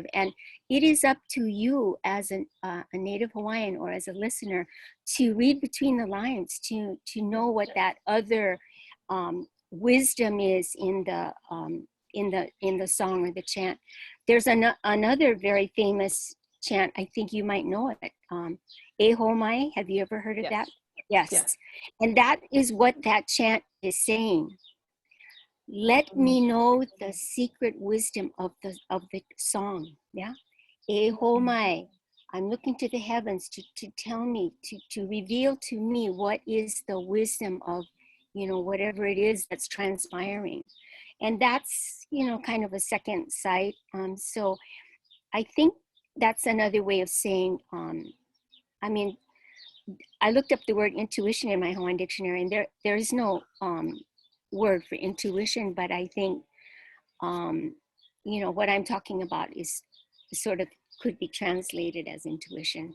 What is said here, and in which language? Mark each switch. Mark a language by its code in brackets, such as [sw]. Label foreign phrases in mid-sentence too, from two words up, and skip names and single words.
[en] And it is up to you as a native Hawaiian or as a listener to read between the lines, to know what that other wisdom is in the song or the chant. There's another very famous chant, I think you might know it. E ho mai, have you ever heard of Yes. that? Yes. Yes. And that is what that chant is saying. Let me know the secret wisdom of the song. Yeah. E ho mai. I'm looking to the heavens to tell me, to reveal to me what is the wisdom of, whatever it is that's transpiring. And that's, kind of a second sight. So I think that's another way of saying, I mean, I looked up the word intuition in my Hawaiian dictionary, and there is no word for intuition, but I think, what I'm talking about is sort of could be translated as intuition.